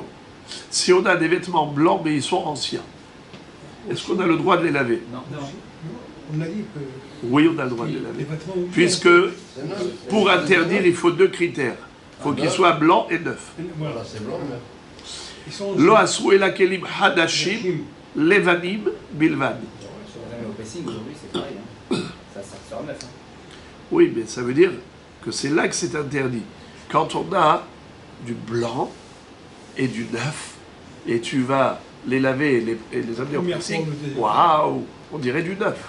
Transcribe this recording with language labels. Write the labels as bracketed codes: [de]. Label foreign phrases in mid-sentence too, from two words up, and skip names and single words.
[fr] Si on a des vêtements blancs, mais ils sont anciens, est-ce qu'on a le droit de les laver? Non. On a dit que Oui, on a le droit de les laver. les vêtements Puisque, pour interdire, il faut 2 critères. Il faut qu'ils soient blancs et neufs. Voilà. Voilà, c'est blanc, mais... Ils sont [he] לא אסרו אלא כלים חדשים Hachim. לבנים בלבד. [fr] Même au pressing aujourd'hui, c'est pareil. Hein. Ça sort neuf. Hein. Oui, mais ça veut dire que c'est là que c'est interdit. Quand on a du blanc et du neuf, et tu vas les laver et les amener au Première pressing, fois, vous êtes- waouh, on dirait du neuf.